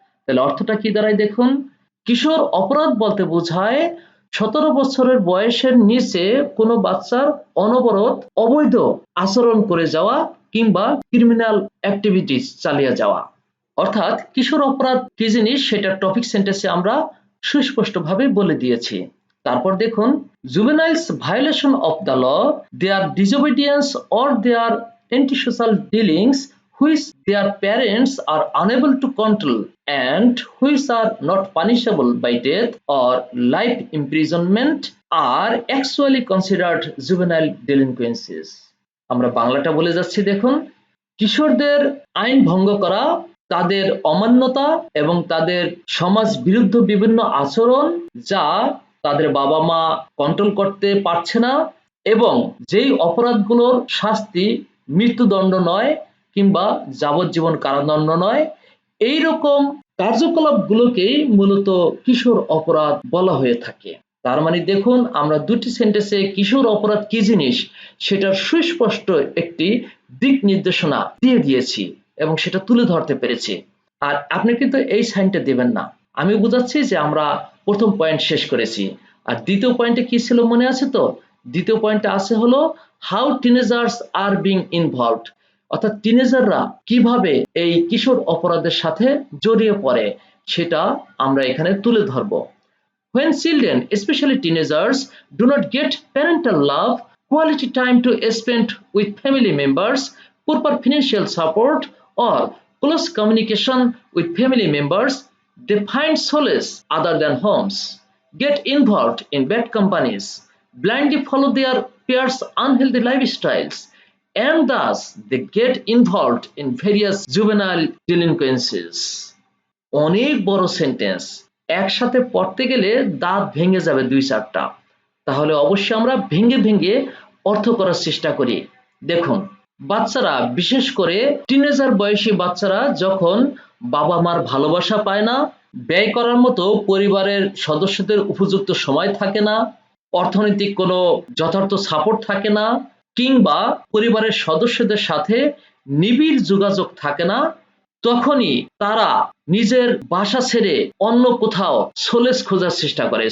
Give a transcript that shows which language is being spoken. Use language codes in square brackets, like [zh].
[bn] তাহলে অর্থটা কি দাঁড়ায় দেখুন, কিশোর অপরাধ বলতে বোঝায় 17 বছরের বয়সের নিচে কোনো বাচ্চার অনবরত অবৈধ আচরণ করে যাওয়া কিংবা ক্রিমিনাল অ্যাক্টিভিটিস চালিয়ে যাওয়া। অর্থাৎ কিশোর অপরাধ কি জিনিস সেটা টপিক সেন্টেন্সে আমরা সুস্পষ্টভাবে বলে দিয়েছি। তারপর দেখুন [en] Juveniles violation of the law, their disobedience or their antisocial dealings which their parents are unable to control and which are not punishable by death or life imprisonment are actually considered juvenile delinquencies. [bn] আমরা বাংলাটা বলে যাচ্ছি দেখুন, কিশোরদের আইন ভঙ্গ করা, তাদের অমান্যতা এবং তাদের সমাজ বিরুদ্ধ বিভিন্ন আচরণ যা তাদের বাবা মা কন্ট্রোল করতে পারছে না, এবং যেই অপরাধগুলোর শাস্তি মৃত্যুদণ্ড নয় কিংবা যাবজ্জীবন কারাদণ্ড নয়, এই রকম কার্যকলাপগুলোকেই মূলত কিশোর অপরাধ বলা হয়ে থাকে। তার মানে দেখুন আমরা দুটি সেন্টেন্সে কিশোর অপরাধ কি জিনিস সেটার সুস্পষ্ট একটি দিক নির্দেশনা দিয়ে দিয়েছি এবং সেটা তুলে ধরতে পেরেছি। আর আপনি কিন্তু এই সাইনটা দেবেন না, আমি বুঝাচ্ছি যে আমরা প্রথম পয়েন্ট শেষ করেছি। আর দ্বিতীয় পয়েন্টে কি ছিল মনে আছে তো? দ্বিতীয় পয়েন্টে আছে হলো [en] how teenagers are being involved, [bn] অর্থাৎ টিনেজাররা কিভাবে এই কিশোর অপরাধের সাথে জড়িয়ে পড়ে সেটা আমরা এখানে তুলে ধরবো। [en] When children, especially teenagers, do not get parental love, quality time to spend with family members, proper financial support, or close communication with family members, they find solace other than homes, get involved in bad companies, blindly follow their peers' unhealthy lifestyles, and thus they get involved in various juvenile delinquencies. [bn] অনেক বড় sentence, একসাথে পড়তে গেলে দাঁত ভেঙে যাবে 2-4টা। তাহলে অবশ্যই আমরা ভেঙে ভেঙে অর্থ করার চেষ্টা করি। দেখুন বাচ্চারা, বিশেষ করে টিনেজার বয়সী বাচ্চারা যখন বাবা মার ভালোবাসা পায় না, ব্যয় করার মতো পরিবারের সদস্যদের উপযুক্ত সময় থাকে না, অর্থনৈতিক কোনো যথার্থ সাপোর্ট থাকে না, কিংবা পরিবারের সদস্যদের সাথে নিবিড় যোগাযোগ থাকে না, তখনই তারা নিজের বাসা ছেড়ে অন্য কোথাও সোলেস খোঁজার চেষ্টা করে।